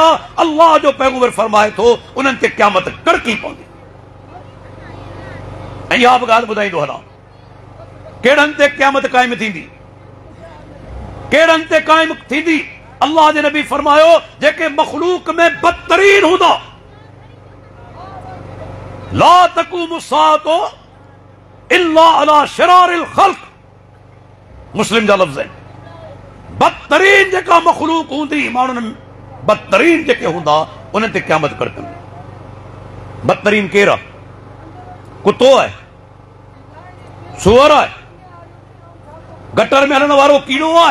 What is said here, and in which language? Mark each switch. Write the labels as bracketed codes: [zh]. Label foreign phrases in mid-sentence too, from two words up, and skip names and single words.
[sd] अल्लाह जो पैगंबर फरमाए थो उन्हनि ते क़यामत कड़की पवंदी। ऐं इहा बि ॻाल्हि ॿुधाईंदो हलां, कहिड़नि ते क़यामत क़ाइम थींदी, कहिड़नि ते क़ाइम थींदी। अल्लाह जे नबी फरमायो जेके मखलूक में बदतरीन हूंदा, [ar] لا تقوم الساعة إلا على شرار الخلق, [sd] मुस्लिम जा लफ़्ज़ आहिनि। बदतरीन जेका मखलूक हूंदी, माण्हुनि बदतरीन जेके हूंदा उन्हनि ते क़यामत कड़कंदी। बदतरीन केरु आहे? कुतो आहे, सुअर आहे, गटर में हलण वारो कीड़ो आहे?